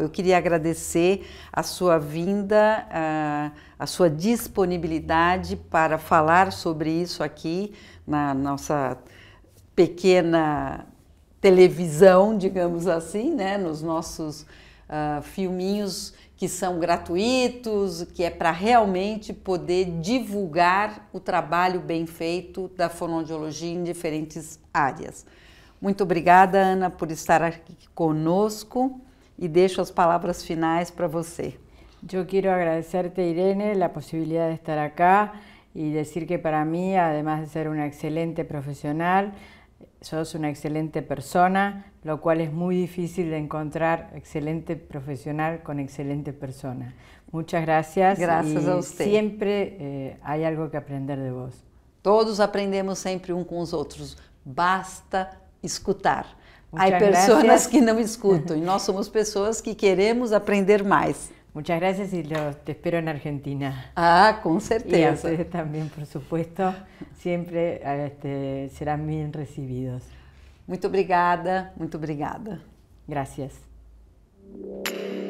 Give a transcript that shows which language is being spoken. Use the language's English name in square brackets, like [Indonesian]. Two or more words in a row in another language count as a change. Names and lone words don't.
[Portuguese] Eu queria agradecer a sua vinda, a sua disponibilidade para falar sobre isso aqui na nossa pequena televisão, digamos assim, né, nos nossos filminhos que são gratuitos, que é para realmente poder divulgar o trabalho bem feito da fonoaudiologia em diferentes áreas. Muito obrigada, Ana, por estar aqui conosco e deixo as palavras finais para você. Eu quero [Spanish] agradecerte, Irene, a possibilidade de estar acá y decir que para mí, además de ser una excelente profesional, sos una excelente persona, lo cual es muy difícil de encontrar excelente profesional con excelente persona. Muchas gracias. Gracias a usted. Siempre hay algo que aprender de vos. [Portuguese] Todos aprendemos sempre um com os outros, basta escutar. [Spanish] Muchas [Portuguese] Há pessoas [Spanish] gracias. [Portuguese] que não escutam e nós somos pessoas que queremos aprender mais. [Spanish] Muchas gracias y te espero en Argentina. [Portuguese] Ah, com [Spanish] Y a [Portuguese] certeza. [Spanish] ustedes también, por supuesto, siempre serán bien recibidos. [Portuguese] Muito obrigada, muito obrigada. [Spanish] Gracias.